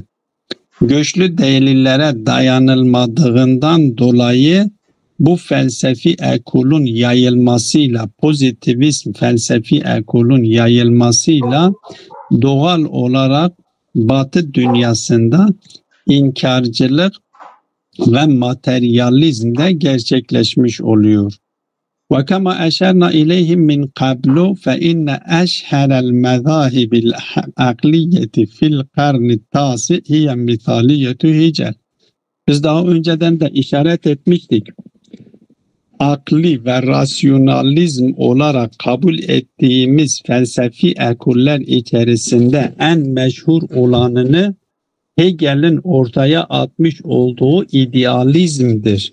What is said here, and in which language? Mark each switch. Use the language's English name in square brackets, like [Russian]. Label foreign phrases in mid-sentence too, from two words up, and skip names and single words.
[Turkish] Güçlü delillere dayanılmadığından dolayı bu felsefi ekolun yayılmasıyla, pozitivist felsefi ekolun yayılmasıyla doğal olarak Batı dünyasında inkarcılık ve materyalizm de gerçekleşmiş oluyor. [Arabic] وَكَمَا أَشَرْنَا إِلَيْهِمْ مِنْ قَبْلُ فَإِنَّ أَشْهَرَ الْمَذَاهِبِ الْعَقْلِيَّةِ فِي الْقَرْنِ التَّاسِعِ هِيَ مِثَالِيَّةُ هِجَلٍ. [Turkish] Biz daha önceden de işaret etmiştik. Akli ve rasyonalizm olarak kabul ettiğimiz felsefi ekoller içerisinde en meşhur olanını Hegel'in ortaya atmış olduğu idealizmdir.